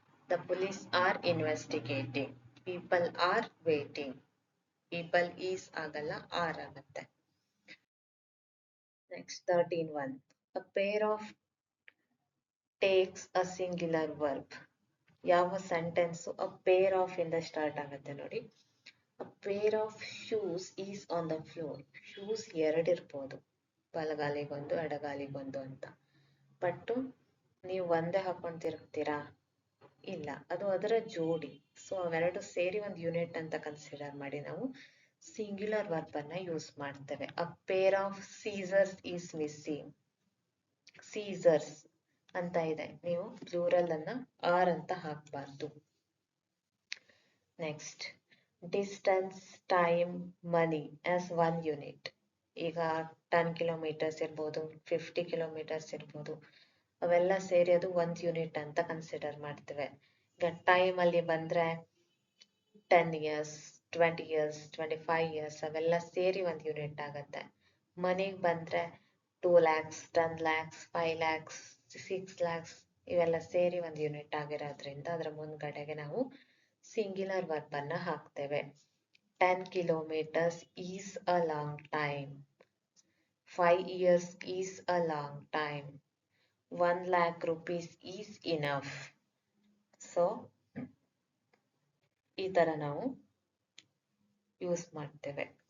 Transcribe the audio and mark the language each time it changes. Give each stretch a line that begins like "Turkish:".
English: The police are investigating, people are waiting.
Kannada: People is ಆಗಲ್ಲ, R ಆಗತ್ತೆ.
English: Next 13 one. A pair of takes a singular verb.
Kannada: ಯಾವ sentence
English: a pair of
Kannada: ಇಂದ start ಆಗತ್ತೆ ನೋಡಿ.
English: A pair of shoes is on the floor.
Kannada: Shoes ಎರಡು ಇರ್ಬೋದು, ಬಲಗಾಲಿಗೊಂದು ಎಡಗಾಲಿಗೊಂದು ಅಂತ. But ನೀವು ಒಂದೇ ಹಾಕೊಂಡ್ ತಿರುಗ್ತೀರಾ? ಇಲ್ಲ, ಅದು ಅದರ ಜೋಡಿ. ಸೊ ಅವೆರಡು ಸೇರಿ ಒಂದು ಯೂನಿಟ್ ಅಂತ ಕನ್ಸಿಡರ್ ಮಾಡಿ ನಾವು ಸಿಂಗ್ಯುಲರ್ ವರ್ಬ್ ಅನ್ನ ಯೂಸ್ ಮಾಡ್ತೇವೆ.
English: A pair of scissors is missing.
Kannada: Caesar's ಅಂತ ಇದೆ, ನೀವು ಪ್ಲೂರಲ್ ಅನ್ನ ಆರ್ ಅಂತ ಹಾಕ್ಬಾರ್ದು.
English: Next, distance, time, money as one unit.
Kannada: ಈಗ 10 ಕಿಲೋಮೀಟರ್ಸ್ ಇರ್ಬೋದು, 50 ಕಿಲೋಮೀಟರ್ಸ್ ಇರ್ಬೋದು, ಅವೆಲ್ಲ ಸೇರಿ ಅದು ಒಂದ್ ಯೂನಿಟ್ ಅಂತ ಕನ್ಸಿಡರ್ ಮಾಡ್ತೇವೆ. ಈಗ ಟೈಮ್ ಅಲ್ಲಿ ಬಂದ್ರೆ 10 years, 20 years, 25 years ಅವೆಲ್ಲ ಸೇರಿ ಒಂದ್ ಯೂನಿಟ್ ಆಗತ್ತೆ. ಮನಿಗ್ ಬಂದ್ರೆ 2 lakhs, 10 lakhs, 5 lakhs, 6 lakhs ಇವೆಲ್ಲ ಸೇರಿ ಒಂದ್ ಯೂನಿಟ್ ಆಗಿರೋದ್ರಿಂದ ಅದರ ಮುಂದ್ಗಡೆಗೆ ನಾವು ಸಿಂಗ್ಯುಲರ್ ವರ್ಬ್ ಅನ್ನ ಹಾಕ್ತೇವೆ.
English: 10 kilometers is a long time. 5 years is a long time. 1 lakh rupees is enough.
Kannada: So ಈ ತರ ನಾವು ಯೂಸ್ ಮಾಡ್ತೇವೆ.